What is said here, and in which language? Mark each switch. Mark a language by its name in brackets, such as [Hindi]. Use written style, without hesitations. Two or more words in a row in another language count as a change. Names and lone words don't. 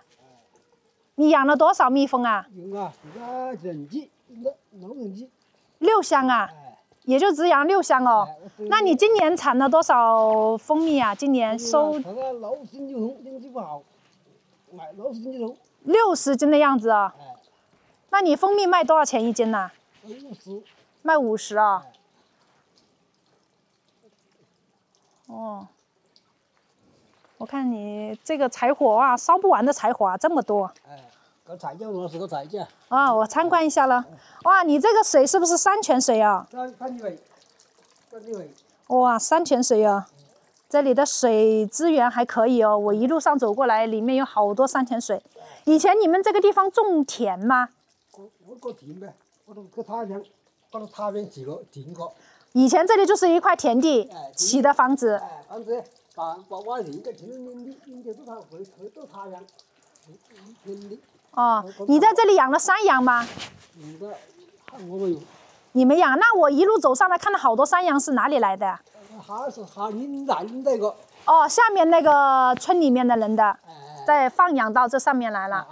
[Chinese] 你養了多少蜜蜂啊？6箱啊，也就只養6箱哦。那你今年產了多少蜂蜜啊？今年收60斤的樣子啊。那你蜂蜜賣多少錢一斤呢？50。賣50啊。哦。我看你這個柴火啊，燒不完的柴火啊，這麼多。個柴醬我是個柴醬。啊，我參觀一下了。哇，你這個水是不是山泉水啊？山泉。哇，山泉水啊，這裡的水資源還可以哦。我一路上走過來，裡面有好多山泉水。以前你們這個地方種田嗎？我田唄，我他邊起個田個。以前這裡就是一塊田地，起的房子。房子。哦，你在這裡養了山羊嗎？你沒養？那我一路走上來看到好多山羊是哪裡來的？哦，下面那個村裡面的人的，再放養到這上面來了。